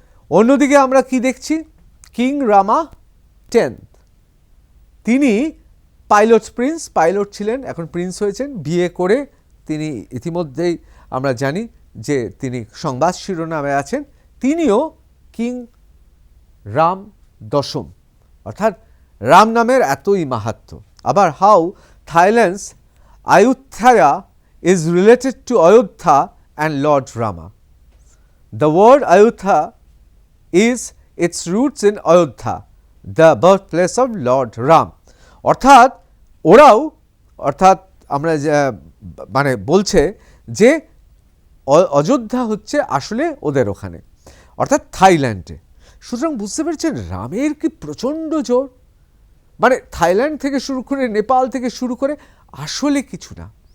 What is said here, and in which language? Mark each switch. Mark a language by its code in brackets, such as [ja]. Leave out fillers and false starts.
[bn] অন্যদিকে আমরা কি দেখছি, কিং রামা 10 তিনি পাইলট ছিলেন, এখন প্রিন্স হয়েছেন। বিয়ে করে তিনি ইতিমধ্যেই আমরা জানি যে তিনি সংবাদ শিরোনামে আছেন। তিনিও কিং রাম 10, অর্থাৎ রাম নামের এতই মাহাত্ম্য। [en] আবার how Thailand's Ayutthaya is related to Ayodhya and Lord Rama. The word Ayodhya is its roots in Ayodhya, the birthplace of Lord Ram. [bn] অর্থাৎ ওরাও, অর্থাৎ আমরা মানে বলছে যে অযোধ্যা হচ্ছে আসলে ওদের ওখানে, অর্থাৎ থাইল্যান্ডে। সুতরাং বুঝতে পেরেছেন রামের কি প্রচণ্ড জোর। মানে থাইল্যান্ড থেকে শুরু করে, নেপাল থেকে শুরু করে, আসলে কিছু না।